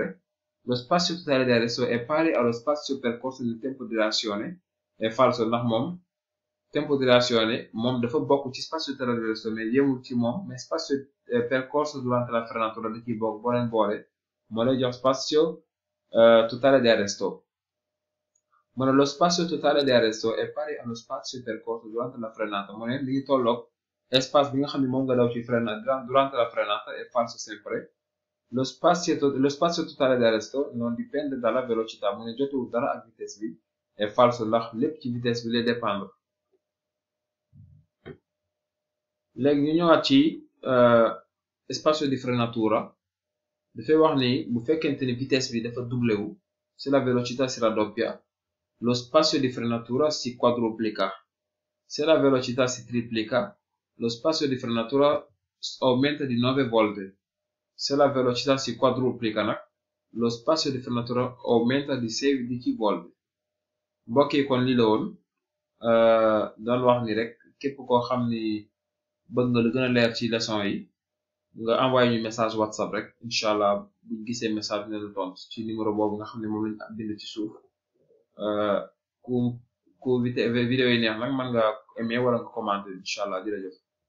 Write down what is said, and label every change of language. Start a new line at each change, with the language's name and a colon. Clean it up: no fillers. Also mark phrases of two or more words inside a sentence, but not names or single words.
Italian: Lo spazio totale di arresto è pari allo spazio percorso nel tempo di reazione è falso
Wolof: ndax moom
Italian: tempo di reazione
Wolof: moom dafa bokk ci
Italian: spazio totale di arresto
Wolof: mais yemul ci moom mais
Italian: spazio percorso durante la frenatura
Wolof: da ciy bokk boo leen boole moo lay jox
Italian: spazio totale di arresto.
Wolof: mu ne
Italian: lo spazio totale di arresto è pari allo spazio percorso durante la frenata
Wolof: mu ne li ngi tolloog espace bi nga xam ne moom nga daw ci
Italian: frenata durante la frenata è falso sempre. Lo spazio totale di arresto non dipende dalla velocità
Wolof: mu ne jotewul dara ak vitesse bi
Italian: è falso
Wolof: ndax lépp ci vitesse bi lay dépendre. léegi ñu ñëwaat ci
Italian: spazio di frenatura
Wolof: dafay wax ni bu fekkente ni vitesse bi dafa doublé wu
Italian: se la velocità si raddoppia lo spazio di frenatura si quadruplica. Se la velocità si triplica lo spazio di frenatura aumenta di 9 volte. Se la velocità si quadruplica nag lo spazio di frenatura aumenta di 16 volte.
Wolof: mbokk yi kon lii la woon doon wax ni rek képp koo xam ni bëgg nga lu gën a leer ci leçon yi nga envoyé ñu message WhatsApp rek
Arabic: إن شاء الله
Wolof: buñ gisee message bi ne la tontu ci numéro boobu nga xam ne moom lañ bind ci suuf ku vidéo yi neex nag mën nga aimer wala nga commenter
Arabic: إن شاء الله
Wolof: jërëjëf.